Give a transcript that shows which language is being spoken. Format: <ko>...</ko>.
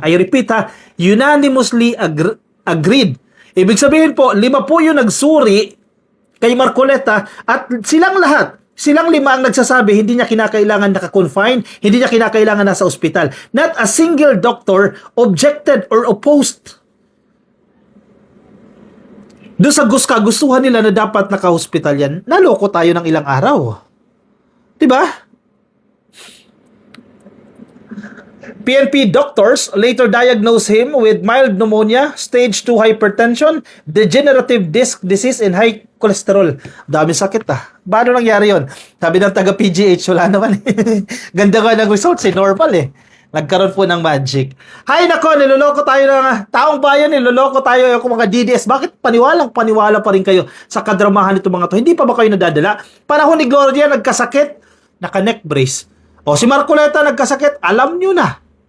<en>I repeat ha, unanimously agreed.</en> <tl>Ibig sabihin po, 5 po yung nagsuri kay Marcoleta at silang 5 ang nagsasabi hindi niya kinakailangan naka-confine, hindi niya kinakailangan nasa ospital.</tl> <en>Not a single doctor objected or opposed.</en> <tl>Doon sa gustuhan nila na dapat naka-hospital yan, naloko tayo ng ilang araw. Diba?</tl> <en>PNP doctors later diagnosed him with mild pneumonia, stage 2 hypertension, degenerative disc disease, and high cholesterol.</en> <tl>Daming sakit ah. Paano nangyari yon? Sabi ng taga-PGH, wala naman eh. Ganda nga ng results eh, normal eh. Nagkaroon po ng magic. Hay nako, niloloko tayo ng taong bayan, niloloko tayo yung mga DDS. Bakit paniwalang paniwala pa rin kayo sa kadramahan nito mga to? Hindi pa ba kayo nadadala? Panahon ni Gloria nagkasakit, naka-neck brace. O si Marcoleta nagkasakit, alam nyo na.</tl>